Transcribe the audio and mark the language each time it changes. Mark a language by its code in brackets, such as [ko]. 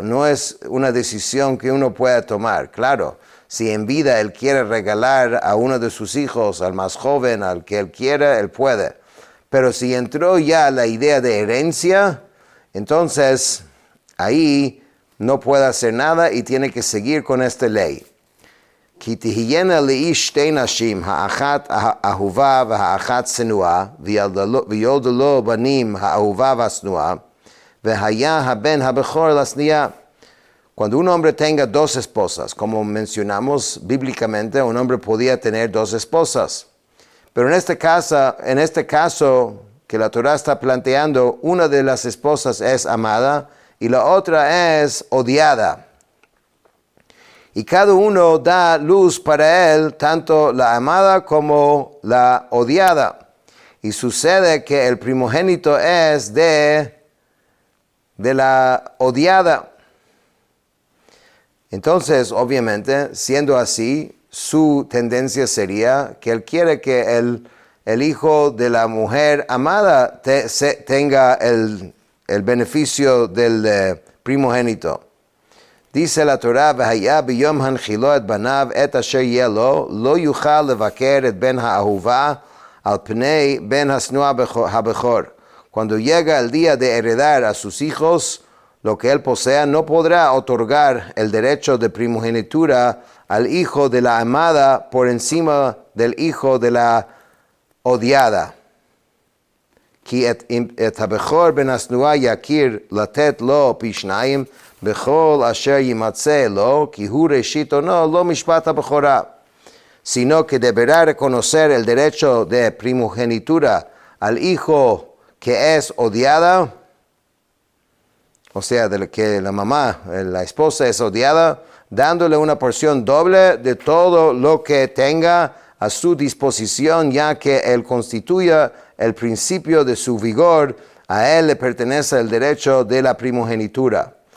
[es] No es una decisión que uno pueda tomar. Claro, si en vida él quiere regalar a uno de sus hijos, al más joven, al que él quiera, él puede. Pero si entró ya la idea de herencia, entonces ahí no puede hacer nada y tiene que seguir con esta ley. [he] כי תהיינה לאיש שתי נשים, האחת אהובה והאחת שנואה, ויולדו לו בנים האהובה והשנואה, והיה הבן הבכור לשנייה. [es] Cuando un hombre tenga 2 esposas, como mencionamos bíblicamente, un hombre podía tener 2 esposas. Pero en este caso que la Torah está planteando, una de las esposas es amada y la otra es odiada. Y cada uno da luz para él, tanto la amada como la odiada. Y sucede que el primogénito es de la odiada. Entonces, obviamente, siendo así, su tendencia sería que él quiere que el hijo de la mujer amada tenga el beneficio del primogénito. Dice la Torah, [he] והיה ביום הנחילו את בניו את אשר יהיה לו, לא יוכל לבקר את בן האהובה על פני בן השנואה הבכור. [es] Cuando llega el día de heredar a sus hijos, lo que él posea, no podrá otorgar el derecho de primogenitura al hijo de la amada por encima del hijo de la odiada. [he] כי את הבכור בן השנואה יכיר לתת לו פי 2, בכל אשר יימצא לו, כי הוא ראשית עונו, לא משפט הבכורה. [es] Sino que deberá reconocer el derecho de primogenitura al hijo que es odiada, o sea, de que la mamá, la esposa es odiada, dándole una porción doble de todo lo que tenga a su disposición, ya que él constituye el principio de su vigor, a él le pertenece el derecho de la primogenitura.